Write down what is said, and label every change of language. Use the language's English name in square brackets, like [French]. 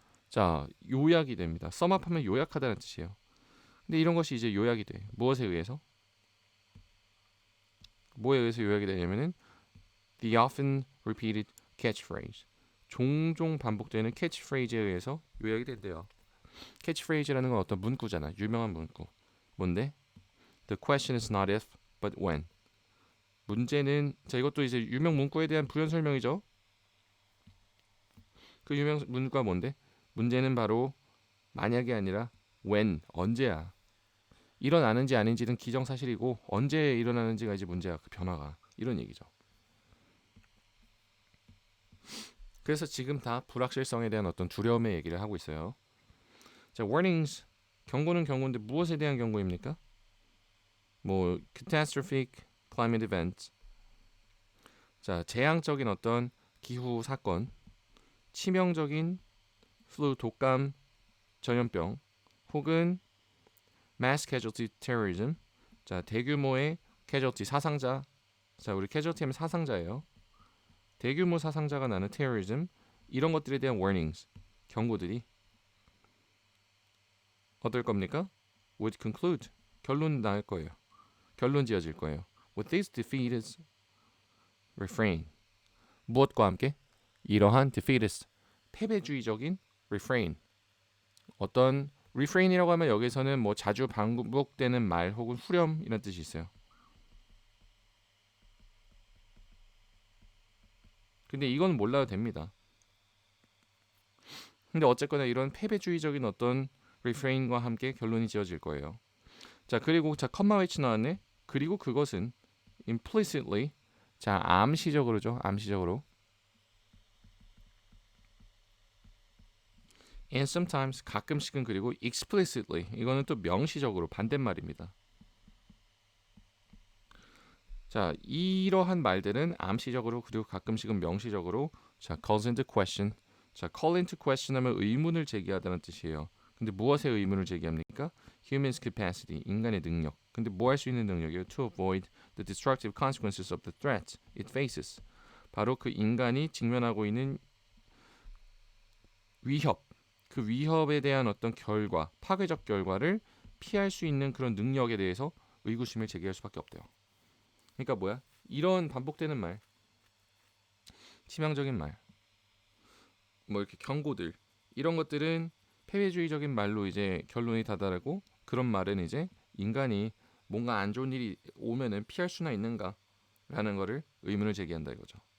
[Korean] 자, 요약이 됩니다. [English] sum up [Korean] 하면 요약하다는 뜻이에요. 근데 이런 것이 이제 요약이 돼. 무엇에 의해서? 뭐에 의해서 요약이 되냐면은 [English] the often repeated catchphrase. [Korean] 종종 반복되는 캐치프레이즈에 의해서 요약이 된대요. 캐치프레이즈라는 건 어떤 문구잖아. 유명한 문구. 뭔데? [English] The question is not if, but when. [Korean] 문제는 자 이것도 이제 유명 문구에 대한 부연 설명이죠. 그 유명 문구가 뭔데? 문제는 바로 만약이 아니라 when, 언제야. 일어나는지 아닌지는 기정사실이고 언제 일어나는지가 이제 문제야. 그 변화가. 이런 얘기죠. 그래서 지금 다 불확실성에 대한 어떤 두려움의 얘기를 하고 있어요. 자, warnings. 경고는 경고인데 무엇에 대한 경고입니까? [English] 뭐 catastrophic climate events. [Korean] 자, 재앙적인 어떤 기후 사건, 치명적인 flu 독감 전염병 혹은 [English] mass casualty terrorism. [Korean] 자, 대규모의 casualty 사상자. 자, 우리 casualty 하면 사상자예요. 대규모 사상자가 나는 terrorism. 이런 것들에 대한 warnings. 경고들이 어떨 겁니까? [English] would conclude. [Korean] 결론 나올 거예요. 결론 지어질 거예요. [English] With this defeatist refrain. [Korean] 무엇과 함께? 이러한 defeatist 패배주의적인 refrain. 어떤 refrain이라고 하면 여기서는 뭐 자주 반복되는 말 혹은 후렴 이런 뜻이 있어요. 근데 이건 몰라도 됩니다. 근데 어쨌거나 이런 패배주의적인 어떤 refrain과 함께 결론이 지어질 거예요. 자, 그리고 자 컴마 위치 나왔네. 그리고 그것은 implicitly 자 암시적으로죠. 암시적으로 [English] and sometimes [Korean] 가끔씩은 그리고 explicitly 이거는 또 명시적으로 반대말입니다. 자, 이러한 말들은 암시적으로 그리고 가끔씩은 명시적으로 자 [English] calls into question. [Korean] 자, [English] call into question [Korean] 하면 의문을 제기하다는 뜻이에요. 근데 무엇에 의문을 제기합니까? [English] Human's capacity, [Korean] 인간의 능력. 근데 뭐 할 수 있는 능력이에요? [English] To avoid the destructive consequences of the threat it faces. [Korean] 바로 그 인간이 직면하고 있는 위협, 그 위협에 대한 어떤 결과, 파괴적 결과를 피할 수 있는 그런 능력에 대해서 의구심을 제기할 수밖에 없대요. 그러니까 뭐야? 이런 반복되는 말, 치명적인 말, 뭐 이렇게 경고들 이런 것들은 패배주의적인 말로 이제 결론이 다다르고 그런 말은 이제 인간이 뭔가 안 좋은 일이 오면은 피할 수나 있는가라는 거를 의문을 제기한다 이거죠.